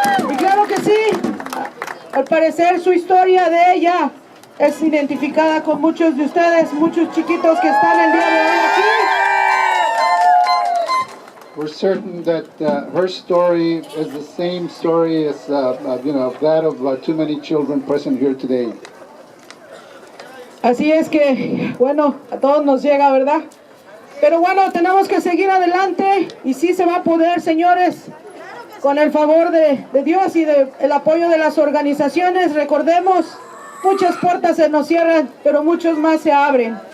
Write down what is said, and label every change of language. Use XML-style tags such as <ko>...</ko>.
<es>Y claro que sí, al parecer su historia de ella es identificada con muchos de ustedes, muchos chiquitos que están el día de hoy aquí.</es> <en>We're certain that her story is the same story as that of too many children present here today.</en> <es>Así es que, bueno, a todos nos llega, ¿verdad? Pero bueno, tenemos que seguir adelante y sí se va a poder, señores, con el favor de Dios y el apoyo de las organizaciones. Recordemos, muchas puertas se nos cierran, pero muchos más se abren.</es>